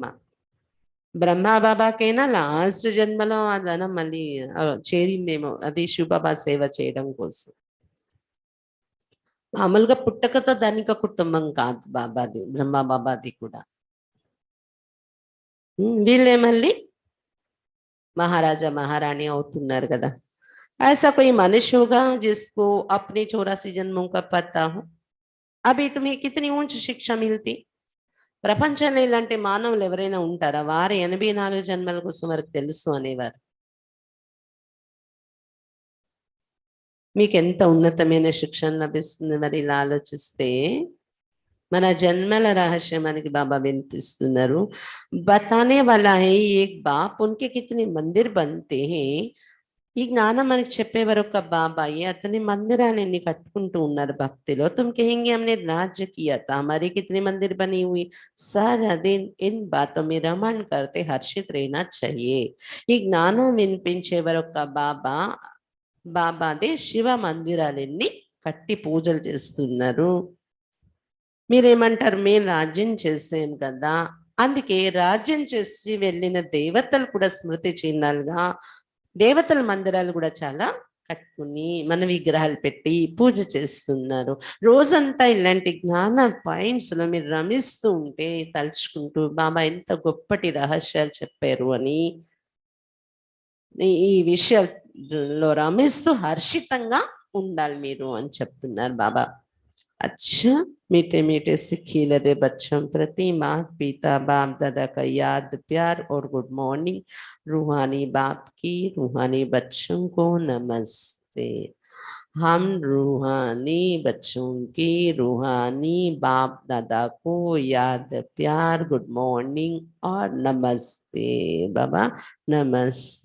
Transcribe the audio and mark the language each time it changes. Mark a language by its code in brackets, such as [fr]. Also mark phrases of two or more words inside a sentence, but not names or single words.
[te] బ్రహ్మ బాబాకైనా లాస్ట్ జన్మలో ఆ ధనం మళ్ళీ చేరిందేమో, అది శివబాబా సేవ చేయడం కోసం. మామూలుగా పుట్టకతో ధనిక కుటుంబం కాదు బాబాది, బ్రహ్మ బాబాది కూడా. వీళ్ళే మళ్ళీ [hi] महाराजा महारानी [te] అవుతున్నారు కదా. [hi] ऐसा कोई मनुष्य होगा जिसको अपने 84 जन्मों का पता हो? अभी तुम्हें कितनी ऊंच शिक्षा मिलती? [te] ప్రపంచంలో ఇలాంటి మానవులు ఎవరైనా ఉంటారా? వారు 84 జన్మల కోసం వరకు తెలుసు అనేవారు. మీకు ఎంత ఉన్నతమైన శిక్షణ లభిస్తుంది మరి ఇలా ఆలోచిస్తే. మన జన్మల రహస్యం మనకి బాబా వినిపిస్తున్నారు. [hi] बताने वाला है एक बाप उनके कितने मंदिर बनते है. [te] ఈ జ్ఞానం మనకి చెప్పేవారు ఒక బాబాయి, అతని మందిరాన్ని కట్టుకుంటూ ఉన్నారు భక్తిలో. [hi] तुम कहेंगे हमने राज्य किया था, हमारी कितनी मंदिर बनी हुई. सारा दिन इन बातो मे रमन करते हर्षित रहना चाहिए. [te] ఈ జ్ఞానం వినిపించేవారు ఒక బాబా, బాబాదే శివ మందిరాలన్నీ కట్టి పూజలు చేస్తున్నారు. మీరేమంటారు? మేము రాజ్యం చేసాం కదా, అందుకే రాజ్యం చేసి వెళ్ళిన దేవతలు కూడా స్మృతి చిహ్నాలుగా దేవతల మందిరాలు కూడా చాలా కట్టుకుని మన విగ్రహాలు పెట్టి పూజ చేస్తున్నారు. రోజంతా ఇలాంటి జ్ఞాన పాయింట్స్ లో మీరు రమిస్తూ ఉంటే, తలుచుకుంటూ బాబా ఎంత గొప్పటి రహస్యాలు చెప్పారు అని ఈ విషయాల్లో రమిస్తూ హర్షితంగా ఉండాలి మీరు అని చెప్తున్నారు బాబా. [hi] अच्छा मीठे मीठे सिक्खी लदे बच्चों प्रति माता पिता बाप दादा का याद प्यार और [en] good morning. [hi] रूहानी बाप की रूहानी बच्चों को नमस्ते. हम रूहानी बच्चों की रूहानी बाप दादा को याद प्यार [en] good morning [hi] और नमस्ते बाबा नमस्ते.